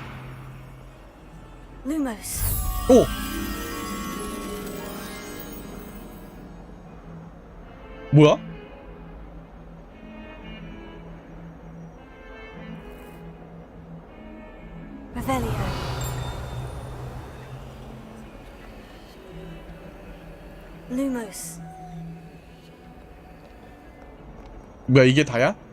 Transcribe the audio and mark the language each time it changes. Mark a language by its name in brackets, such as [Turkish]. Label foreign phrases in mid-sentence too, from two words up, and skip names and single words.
[Korean] Lumos. 오! 뭐야? Revelio. Lumos. 뭐야, 이게 다야?